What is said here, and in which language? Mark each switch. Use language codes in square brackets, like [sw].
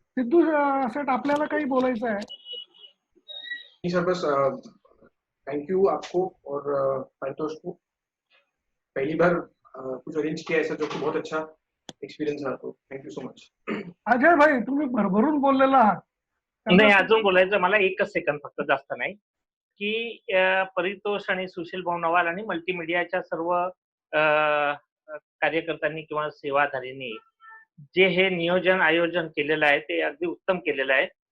[mr] सिद्धू सेठ, आपल्याला काही बोलायचं आहे? [hi] सर बस थैंक यू आपको और संतोष को, पहली बार कुछ अरेंज किया ऐसा जो कि बहुत अच्छा एक्सपीरियंस रहा, [en] तो thank you so much. [mr] Ajay भाई, तुम्ही भरभरून बोललेला आहात. नाही, अजून बोलायचं मला एकच सेकंद फक्त, जास्त नाही, की परितोष आणि सुशील भाऊ नवाल आणि मल्टीमीडियाच्या सर्व कार्यकर्त्यांनी किंवा सेवाधारींनी जे हे नियोजन आयोजन केलेलं आहे ते अगदी उत्तम केलेलं आहे.